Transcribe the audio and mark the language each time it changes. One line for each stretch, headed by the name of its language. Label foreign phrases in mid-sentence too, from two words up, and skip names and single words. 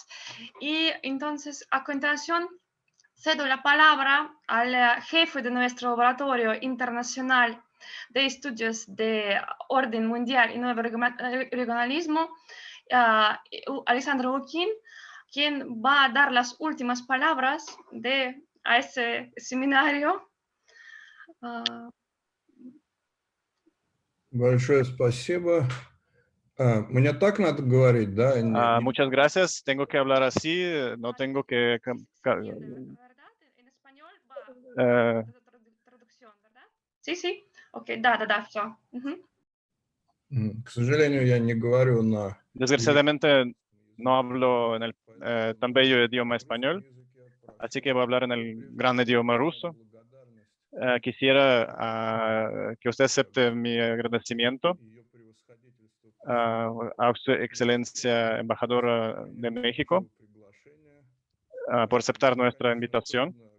Spanish: Y entonces, a continuación, cedo la palabra al jefe de nuestro laboratorio internacional de estudios de orden mundial y nuevo regionalismo, Alexandra Lukin, quien va a dar las últimas palabras a este seminario.
Russian: Большое спасибо. Мне так надо говорить, да?
Spanish: Muchas gracias. Tengo que hablar así, no tengo que... En español va traducción, ¿verdad? Sí, sí.
Russian: Ok, да, все. К сожалению, я не говорю на...
Spanish: Desgraciadamente no hablo en el tan bello idioma español, así que voy a hablar en el gran idioma ruso. Quisiera que usted acepte mi agradecimiento a su excelencia embajadora de México por aceptar nuestra invitación.